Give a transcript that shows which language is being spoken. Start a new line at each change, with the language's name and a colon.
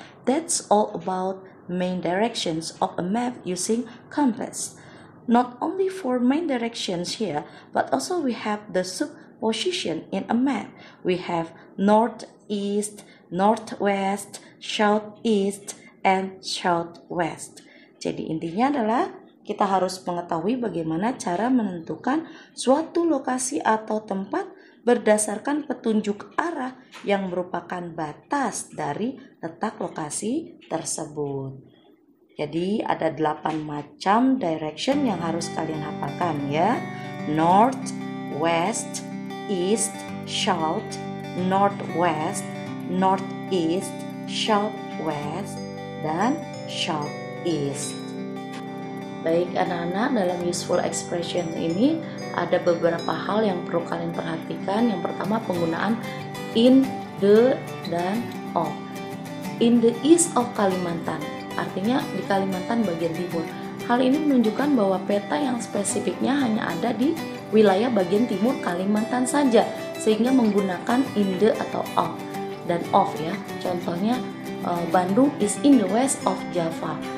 English: That's all about main directions of a map using compass. Not only 4 main directions here, but also we have the subposition in a map. We have northeast, northwest, southeast, and southwest.
Indonesian: Jadi intinya adalah kita harus mengetahui bagaimana cara menentukan suatu lokasi atau tempat berdasarkan petunjuk arah yang merupakan batas dari letak lokasi tersebut. Jadi ada 8 macam direction yang harus kalian hafalkan ya.
English: North, west, east, south, northwest, northeast, southwest, dan southeast.
Indonesian: Baik anak-anak, dalam useful expression ini ada beberapa hal yang perlu kalian perhatikan. Yang pertama, penggunaan in, the, dan of.
English: In the east of Kalimantan,
Indonesian: artinya di Kalimantan bagian timur. Hal ini menunjukkan bahwa peta yang spesifiknya hanya ada di wilayah bagian timur Kalimantan saja, sehingga menggunakan in the atau of dan of ya.
English: Contohnya Bandung is in the west of Java.